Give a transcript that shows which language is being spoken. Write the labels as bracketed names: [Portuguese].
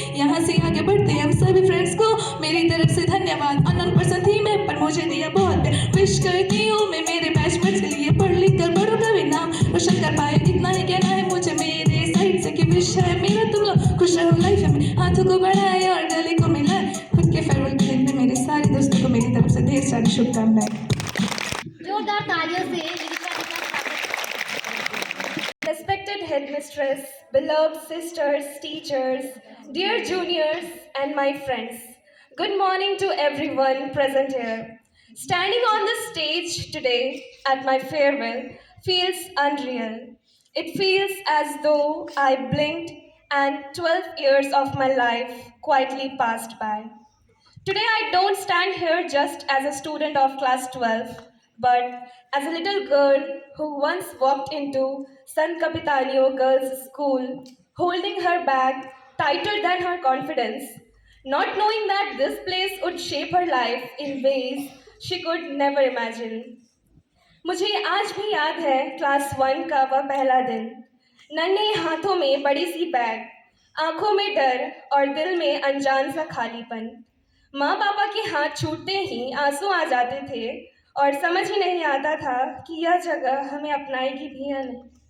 [Hindi] यहाँ से आगे बढ़ते हम सभी फ्रेंड्स को मेरी तरफ से धन्यवाद, अननोन पर्सन थी मैं पर मुझे दिया बहुत प्यार, विश करती हूँ मैं मेरे बैचमेट्स के लिए पढ़ लिख कर बड़ों का भी नाम रोशन कर पाए, इतना ही कहना है मुझे मेरे साइड से कि विश है मेरा तुम लोग खुश रहो लाइफ में, हाथों को बढ़ाए और गले को मिलाए, खुद के फेयरवेल के दिन में मेरे सारे दोस्तों को मेरी तरफ से ढेर सारी शुभकामनाएं। जोरदार तालियों से रिचा का स्वागत। [English] Respected headmistress, beloved sisters, teachers, dear juniors, and my friends, good morning to everyone present here. Standing on the stage today at my farewell feels unreal. It feels as though I blinked and 12 years of my life quietly passed by. Today, I don't stand here just as a student of class 12, but as a little girl who once walked into San Capitanio Girls' School, holding her bag tighter than her confidence, not knowing that this place would shape her life in ways she could never imagine. [Hindi] मुझे आज भी याद है class 1 का वह पहला दिन, नन्हे हाथों में बड़ी सी बैग, आंखों में डर और दिल में अनजान सा खालीपन। माँ पापा के हाथ छूटते ही आंसू आ जाते थे और समझ ही नहीं आता था कि यह जगह हमें अपनाएगी भी या नहीं।